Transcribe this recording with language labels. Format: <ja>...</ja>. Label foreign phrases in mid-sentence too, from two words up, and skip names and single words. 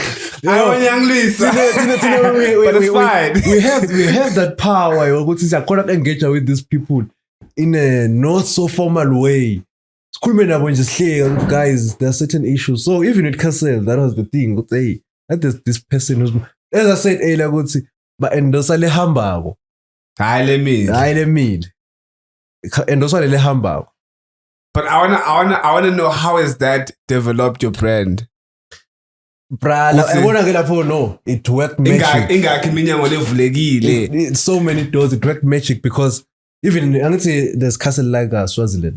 <en>I want young Lisa. But it's fine. We have that power. I cannot engage with these people in a not so formal way. Guys, there are certain issues. So even with Castle, that was the thing. Hey, that is this person who's, as I said earlier, but</en> <ss>endosa le hamba.</ss> <en>Let me.</en> <ss>Endosa le hamba.</ss> <en>But I wanna know how has that developed your brand? No, it worked magic. It's so many doors. It worked magic because even there's Castle Lager Swaziland.</en>